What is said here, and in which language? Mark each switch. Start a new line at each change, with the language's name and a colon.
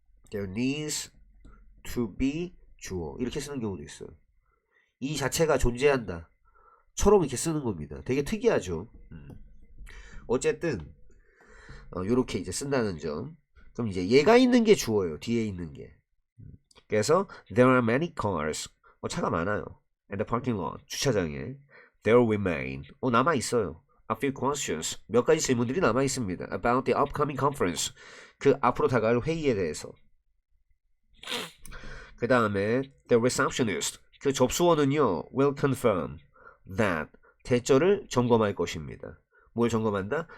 English: There needs to be
Korean: 주어 이렇게 쓰는 경우도 있어요. 이 자체가 존재한다 처럼 이렇게 쓰는 겁니다. 되게 특이하죠. 어쨌든 요렇게 이제 쓴다는 점. 그럼 이제 얘가 있는 게 주어예요. 뒤에 있는 게. 그래서
English: there are many cars
Korean: 차가 많아요.
English: And the parking lot
Korean: 주차장에
English: there remain
Korean: 남아 있어요.
English: A few questions
Korean: 몇 가지 질문들이 남아 있습니다.
English: About the upcoming conference
Korean: 그 앞으로 다가올 회의에 대해서. 그 다음에
English: the receptionist
Korean: 그 접수원은요
English: will confirm that
Korean: 대절을 점검할 것입니다. 뭘 점검한다?